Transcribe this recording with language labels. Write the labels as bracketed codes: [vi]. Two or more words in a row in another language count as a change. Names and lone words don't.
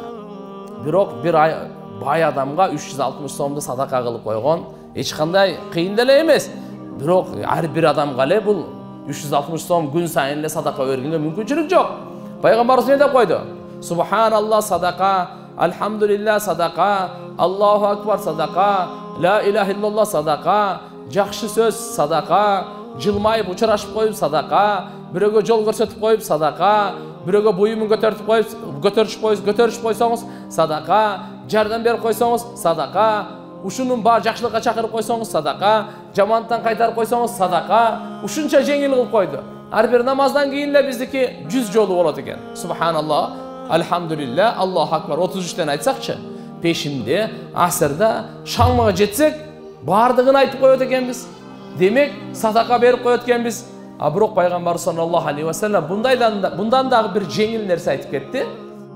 [ky] Бирок бир бай адамга 360 сомду садака кылып койгон эч кандай кыйын деле эмес. Бирок ар бир адамга эле бул 360 сом күн сайын эле садака бергенге мүмкүнчүлүк жок. Пайгамбарыбыз эмне деп койду? Субханалла садака, алхамдулилlah садака, [ar] الله أكبر [ky] садака, [ar] لا إله إلا الله [ky] садака, жакшы сөз садака, жылмайып учурашып коюп садака, бирөөгө жол көрсөтүп коюп садака, бирөөгө буюмун көтөрүшүп койсоңуз садака, жардам берип койсоңуз садака, ушунун бар жакшылыкка чакырып койсоңуз садака, жамандыктан кайтарып койсоңуз садака. Ушунча жеңил кылып койду. Ар бир намаздан кийин эле биздики 100 жолу болот экен. Субханаллах, алхамдулилlah, [ar] الله أكبر [ky] 33тен айтсакчы, пешинде, асырда, шамга жетсек, бардыгын айтып коет экенбиз. Демек, садака берип коет экенбиз. А бирок пайгамбар [ar] صلى الله عليه وسلم [ky] bundan дагы бир жеңил нерсе айтып кетти.